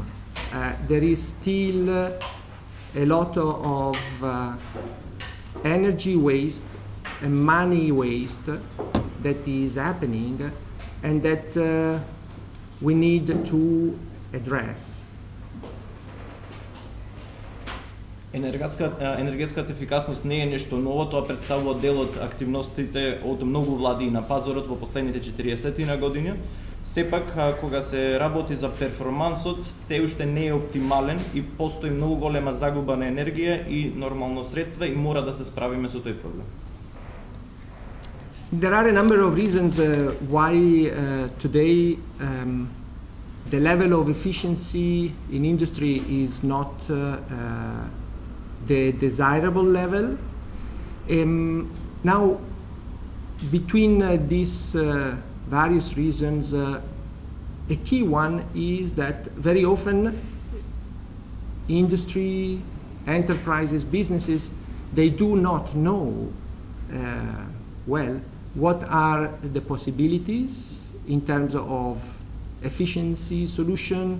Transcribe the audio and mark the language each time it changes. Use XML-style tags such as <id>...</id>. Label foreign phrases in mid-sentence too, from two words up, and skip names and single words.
<en>There is still a lot of energy waste and money waste that is happening and that we need to address.</en> <mk>Енергетската ефикасност не е нешто ново, тоа представува дел од активностите од многу влади на пазарот во последните 40 години. Сепак, кога се работи за перформансот, се уште не е оптимален и постои многу голема загуба на енергија и нормално средства и мора да се справиме со тој проблем.</mk> <en>There are a number of reasons why today the level of efficiency in industry is not the desirable level. Now, between these various reasons, a key one is that very often industry, enterprises, businesses, they do not know well what are the possibilities in terms of efficiency solution.</en>